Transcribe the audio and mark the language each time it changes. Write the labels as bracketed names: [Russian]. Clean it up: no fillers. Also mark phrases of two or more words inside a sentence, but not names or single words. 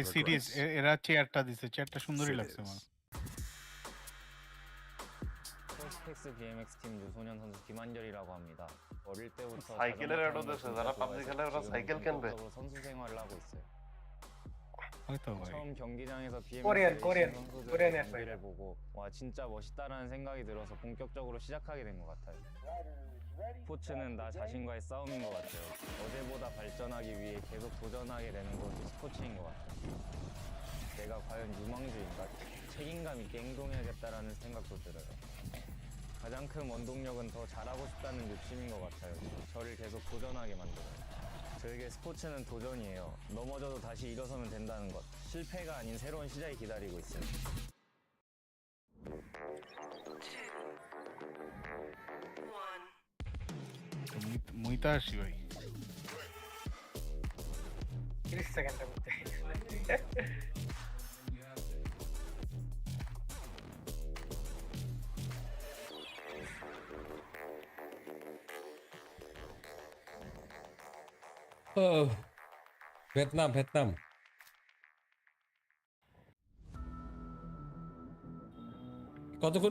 [Bangla] যে সিরিজ [English] progress. [Bangla] এরা চেয়ারটা দিছে চেয়ারটা সুন্দরই লাগছে আমার [Korean] 퍼스펙스 BMX 팀 유소년 선수 김한결이라고 합니다. 어릴 때부터 [Bangla] সাইকেলের অ্যাডও দিছে, যারা পাবজি খেলে ওরা সাইকেল কিনবে। [Korean] 본격적으로 선수 생활을 하고 있어요. [Bangla] হয়তো ভাই [Korean] 처음 경기장에서 코리안, BMX 코리안. 선수들의 코리안이었어요. 경기를 보고 와 진짜 멋있다라는 생각이 들어서 본격적으로 시작하게 된 것 같아요. 스포츠는 나 자신과의 싸움인 것 같아요. 어제보다 발전하기 위해 계속 도전하게 되는 것이 스포츠인 것 같아요. 내가 과연 유망주인가? 책임감 있게 행동해야겠다라는 생각도 들어요. 가장 큰 원동력은 더 잘하고 싶다는 욕심인 것 같아요. 저를 계속 도전하게 만들어요. 저에게 스포츠는 도전이에요. 넘어져도 다시 일어서면 된다는 것. 실패가 아닌 새로운 시작이 기다리고 있어요. [Bangla] মুইতা আসি ভাই 30 সেকেন্ডের মধ্যে ভিয়েতনাম ভিয়েতনাম কত করে?